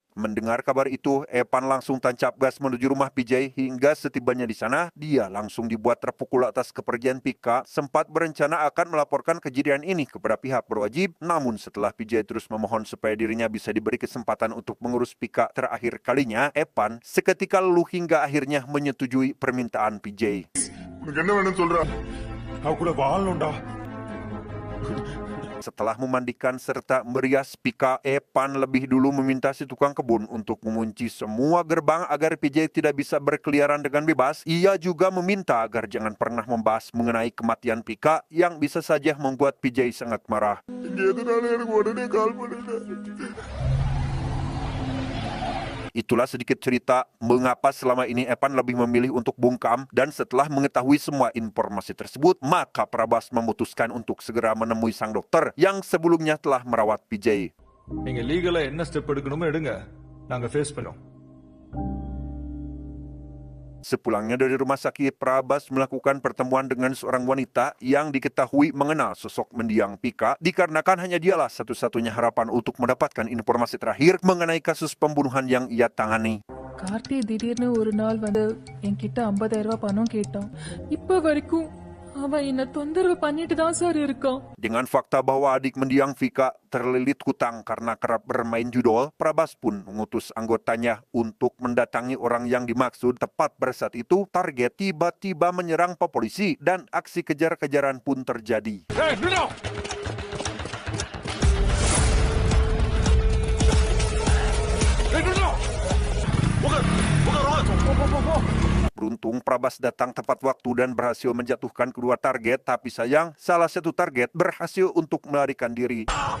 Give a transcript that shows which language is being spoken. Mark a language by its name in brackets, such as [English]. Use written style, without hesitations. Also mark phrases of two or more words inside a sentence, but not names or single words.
[Indonesian] Mendengar kabar itu, Epan langsung tancap gas menuju rumah PJ hingga setibanya di sana, dia langsung dibuat terpukul atas kepergian Pika, sempat berencana akan melaporkan kejadian ini kepada pihak berwajib, namun setelah PJ terus memohon supaya dirinya bisa diberi kesempatan untuk mengurus Pika terakhir kalinya, Epan seketika luluh hingga akhirnya menyetujui permintaan PJ. [Tamil] உனக்கு என்ன வேணும்னு சொல்றா அவ கூட வாழணும்டா. [Indonesian] Setelah memandikan serta merias Pika, Epan lebih dulu meminta si tukang kebun untuk mengunci semua gerbang agar PJ tidak bisa berkeliaran dengan bebas. Ia juga meminta agar jangan pernah membahas mengenai kematian Pika yang bisa saja membuat PJ sangat marah. [Tamil] இங்க எதனால எனக்கு உடனே கால் பண்ணுங்க. [Indonesian] Itulah sedikit cerita mengapa selama ini Epan lebih memilih untuk bungkam, dan setelah mengetahui semua informasi tersebut, maka Prabas memutuskan untuk segera menemui sang dokter yang sebelumnya telah merawat PJ. [Tamil] நீங்க லீகலா என்ன ஸ்டெப் எடுக்கணுமோ எடுங்க நாங்க ஃபேஸ் பண்ணோம். [Indonesian] Sepulangnya dari rumah sakit, Prabas melakukan pertemuan dengan seorang wanita yang diketahui mengenal sosok mendiang Pika, dikarenakan hanya dialah satu-satunya harapan untuk mendapatkan informasi terakhir mengenai kasus pembunuhan yang ia tangani. [Tamil] கார்த்தி திடீர்னு ஒரு நாள் வந்து என்கிட்ட 50,000 ரூபாய் பணம் கேட்டான். இப்ப வரைக்கும் அவன் என்ன தொந்தரவு பண்ணிட்டு தான் சார் இருக்கான். [Indonesian] Dengan fakta bahwa adik mendiang Pika terlilit hutang karena kerap bermain judol, Prabas pun mengutus anggotanya untuk mendatangi orang yang dimaksud. Tepat pada saat itu, target tiba-tiba menyerang polisi dan aksi kejar-kejaran pun terjadi. Beruntung Prabas datang tepat waktu dan berhasil menjatuhkan kedua target, tapi sayang salah satu target berhasil untuk melarikan diri.